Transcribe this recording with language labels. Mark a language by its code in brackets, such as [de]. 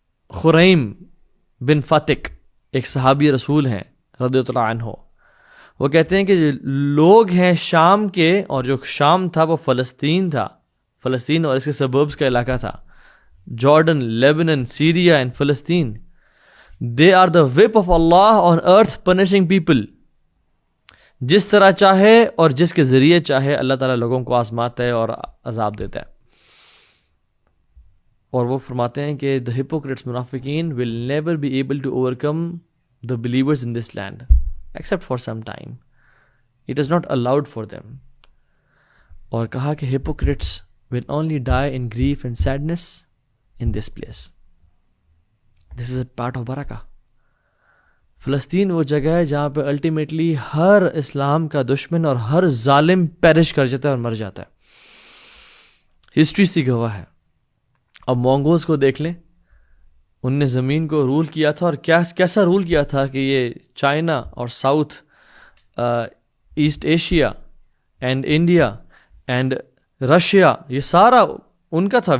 [ur] خریم بن فتق ایک صحابی رسول ہیں رضی اللہ عنہ، وہ کہتے ہیں کہ لوگ ہیں شام کے، اور جو شام تھا وہ فلسطین تھا، فلسطین اور اس کے سبربز کا علاقہ تھا، جارڈن، لیبنن، سیریا اینڈ فلسطین. [en] They are the whip of Allah on earth punishing people. [ur] جس طرح چاہے اور جس کے ذریعے چاہے اللہ تعالیٰ لوگوں کو آزماتا ہے اور عذاب دیتا ہے. اور وہ فرماتے ہیں کہ [en] the hypocrites منافقین will never be able to overcome the believers in this land except for some time. It is not allowed for them. [ur] اور کہا کہ [en] hypocrites will only die in grief and sadness in this place. This is a part of barakah. [ur] فلسطین وہ جگہ ہے جہاں پہ ultimately ہر اسلام کا دشمن اور ہر ظالم پیرش کر جاتا ہے اور مر جاتا ہے. ہسٹری سی گواہ ہے. اب مونگولز کو دیکھ لیں، ان نے زمین کو رول کیا تھا، اور کیسا رول کیا تھا کہ یہ چائنا اور south asset Asia and India and Russia, یہ سارا ان کا تھا.